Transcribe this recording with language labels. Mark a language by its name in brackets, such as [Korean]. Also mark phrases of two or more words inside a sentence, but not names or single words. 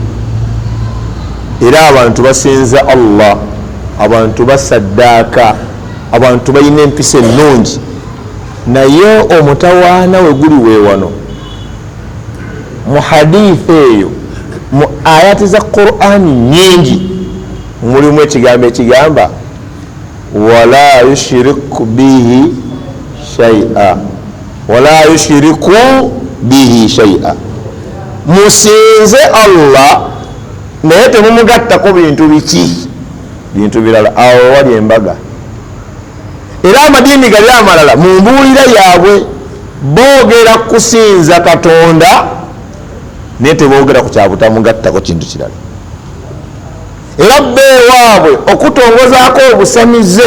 [Ganda] era abantu basinza Allah abantu basaddaaka abantu balina empisa ennungi naye omutawaana we guli weewano mu hadithi eyo mu ayati za Qur'ani nyingi mulimu ekigambo ekigamba [Arabic] ولا يشرك به شيئا ولا يشرك به شيئا [Ganda] musinze Allah naye temumugattako bintu biki bintu birala awo wali embaga era amadiini gali amalala mu mbuulira yaabwe boogera kusinza Katonda naye teboogera ku kyabutamugattako kintu kirala era beewaabwe okutongozaako obusamize